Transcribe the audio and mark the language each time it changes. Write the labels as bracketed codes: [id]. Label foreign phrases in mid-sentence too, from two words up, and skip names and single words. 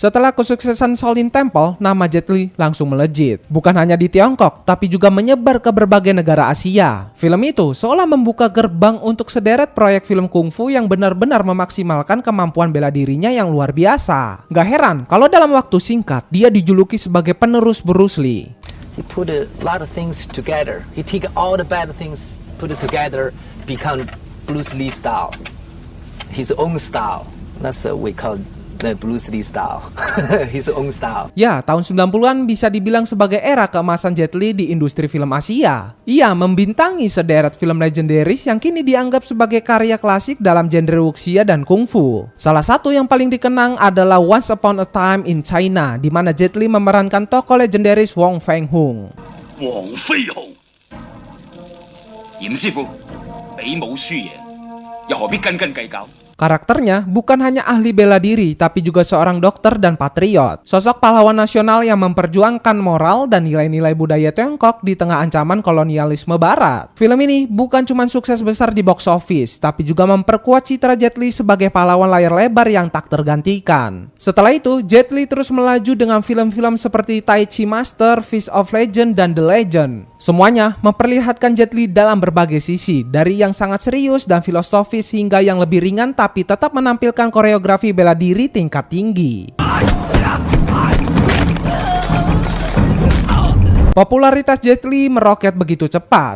[id] Setelah kesuksesan Shaolin Temple, nama Jet Li langsung melejit. Bukan hanya di Tiongkok, tapi juga menyebar ke berbagai negara Asia. Film itu seolah membuka gerbang untuk sederet proyek film kungfu yang benar-benar memaksimalkan kemampuan bela dirinya yang luar biasa. Gak heran kalau dalam waktu singkat, dia dijuluki sebagai penerus Bruce Lee. [en] He put a lot of things together. He take all the bad things, put it together, become Bruce Lee style. His own style. That's what we call the Bruce Lee style. His own style. [id] Ya, tahun 90-an bisa dibilang sebagai era keemasan Jet Li di industri film Asia. Ia membintangi sederet film legendaris yang kini dianggap sebagai karya klasik dalam genre wuxia dan kungfu. Salah satu yang paling dikenang adalah Once Upon a Time in China, di mana Jet Li memerankan tokoh legendaris Wong Fei Hung. [yue] Wong Fei Hung, Yin Sifu, Bei Mou Xu Ye, ya 何必斤斤計較? [id] Karakternya bukan hanya ahli bela diri, tapi juga seorang dokter dan patriot. Sosok pahlawan nasional yang memperjuangkan moral dan nilai-nilai budaya Tiongkok di tengah ancaman kolonialisme Barat. Film ini bukan cuma sukses besar di [en] box office, [id] tapi juga memperkuat citra Jet Li sebagai pahlawan layar lebar yang tak tergantikan. Setelah itu, Jet Li terus melaju dengan film-film seperti Tai Chi Master, Fist of Legend, dan The Legend. Semuanya memperlihatkan Jet Li dalam berbagai sisi, dari yang sangat serius dan filosofis hingga yang lebih ringan tapi tetap menampilkan koreografi bela diri tingkat tinggi. Popularitas Jet Li meroket begitu cepat.